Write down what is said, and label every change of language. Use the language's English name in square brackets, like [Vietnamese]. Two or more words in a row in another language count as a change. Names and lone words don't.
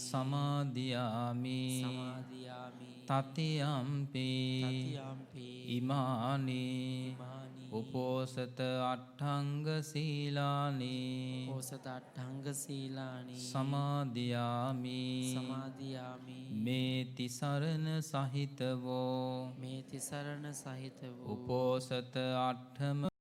[Pali] සමාදියාමි. සමාදියාමි. තතියම්පි තතියම්පි ඉමානී ඉමානි උපෝසත අට්ඨංග සීලානී උපෝසත අට්ඨංග සීලානි සමාදියාමි. සමාදියාමි. මේ තිසරණ සහිතවෝ [Sinhala] මේ තිසරණ සහිත වූ උපෝසත අට්ඨම